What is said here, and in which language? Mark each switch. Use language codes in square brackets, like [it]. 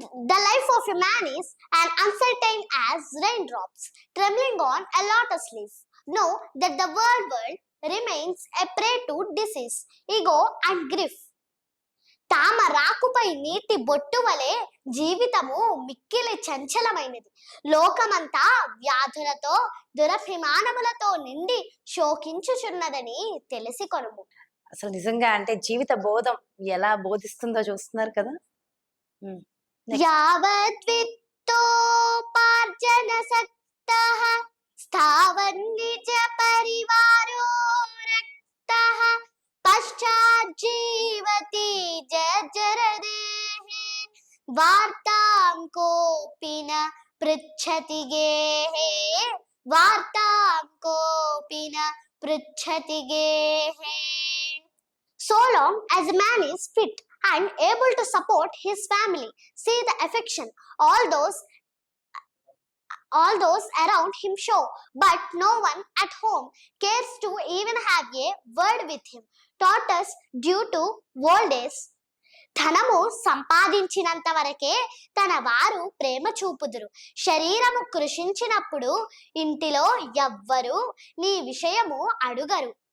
[en] The life of a man is as uncertain as raindrops trembling on a lotus leaf. Know that the world remains a prey to disease, ego and grief. [te] తామరాకుపై నీటి బొట్టు వలె జీవితము మిక్కిలి చంచలమైనది. లోకమంతా వ్యాధులతో దురభిమానములతో నిండి శోకించుచున్నదని తెలిసి కొనుము. అసలు నిజంగా అంటే జీవిత బోధం ఎలా బోధిస్తుందో చూస్తున్నారు కదా. [en] Next. [sa] యావద్విత్తోపార్జన సక్తః స్థావన్నిజ పరివారో రక్తః పశ్చాజ్జీవతి జర్జరదేహే వార్తాం కోపి న పృచ్ఛతి గేహే వార్తాం కోపి న పృచ్ఛతి గేహే. [en] So long as a man is fit and able to support his family, see the affection all those around him show, but no one at home cares to even have a word with him. Taught us due to old age. [te] ధనము సంపాదించినంత వరకే తన వారు ప్రేమ చూపుదురు. శరీరము కృషించినప్పుడు ఇంటిలో ఎవ్వరు నీ విషయము అడుగరు.